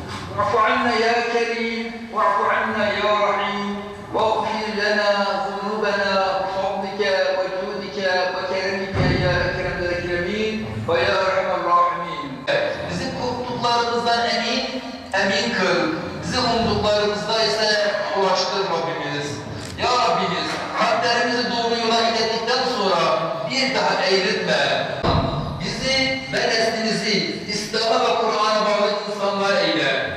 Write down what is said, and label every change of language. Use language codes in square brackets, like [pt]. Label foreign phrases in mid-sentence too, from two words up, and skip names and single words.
[ar] واعف عنا يا كريم واعف عنا يا رحيم واغفر لنا ذنوبنا بفضلك وجودك وكرمك يا أكرم الأكرمين ويا أرحم الراحمين. [tr] Bizi korktuklarımızdan emin kıl. Bizi umduklarımızda ise ulaştır Rabbimiz. Ya Rabbimiz, kalplerimizi doğru yola ilettikten sonra bir daha eğritme. Bizi ve neslimizi İslam'a ve Kur'an'a bağlı insanlar eyle.